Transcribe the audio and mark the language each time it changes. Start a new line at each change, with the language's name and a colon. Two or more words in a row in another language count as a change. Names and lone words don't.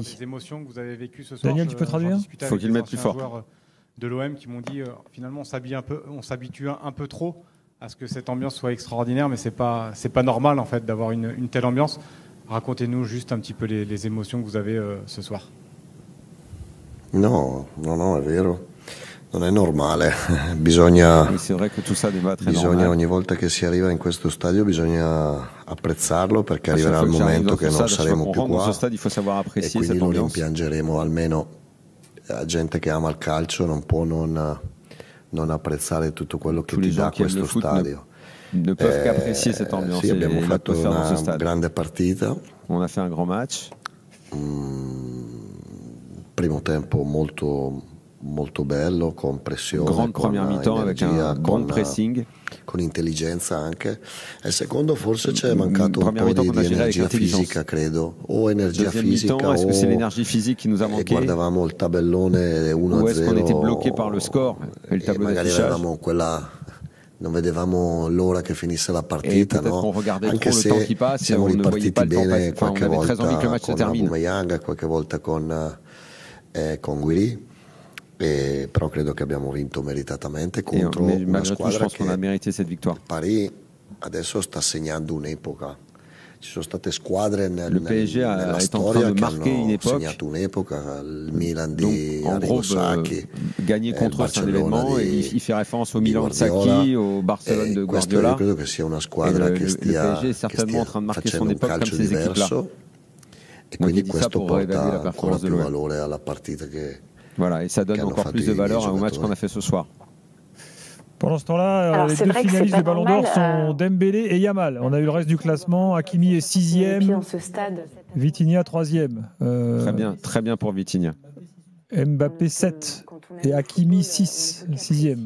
French: Les émotions que vous avez vécues ce soir. Daniel, tu peux traduire ? Il faut qu'il mette plus fort. De l'OM qui m'ont dit finalement on s'habitue un peu trop à ce que cette ambiance soit extraordinaire, mais c'est pas normal en fait d'avoir une telle ambiance. Racontez-nous juste un petit peu les émotions que vous avez ce soir.
Italian: No, è vero. Non è normale. Bisogna ogni volta che si arriva in questo stadio bisogna apprezzarlo perché arriverà il momento che non saremo più qua e quindi lo rimpiangeremo. Almeno la gente che ama il calcio non può non apprezzare tutto quello che ti dà questo stadio.
French: Ne peuvent qu'apprécier cette ambiance.
Italian: Sì, abbiamo fatto una grande partita.
French: On a fait un grand match.
Italian: Primo tempo molto bello, con pressione,
French: grande première mi-temps avec un bon pressing,
Italian: con intelligenza anche. E secondo forse c'è mancato un po' di energia fisica, credo, o energia fisica o
French: est-ce que c'est l'énergie physique qui nous a manqué?
Italian: Guardavamo il tabellone 1-0
French: ou est-ce qu'on était bloqué par le score et le tableau d'affichage?
Italian: Non vedevamo l'ora che finisse la partita, no? Anche se siamo ripartiti bene qualche volta con Aubameyang, qualche volta con Guiri. Però credo che abbiamo vinto meritatamente contro una squadra che Paris adesso sta segnando un'epoca. Ci sono state squadre nella storia che hanno segnato un'epoca, il Milan di Arrigo Sacchi,
French: gagné contre un événement, il fait référence au Milan de Sacchi, au Barcelone de Guardiola.
Italian: Io credo che sia una squadra che stia facendo un calcio diverso e quindi questo porta ancora più valore alla partita che
French: voilà, et ça donne encore plus de valeur au match qu'on a fait ce soir. Pendant ce temps-là, les deux finalistes du Ballon d'Or sont Dembélé et Yamal. On a eu le reste du classement. Hakimi est 6e. Vitinha 3e. Très bien pour Vitinha. Mbappé 7 et Hakimi 6e.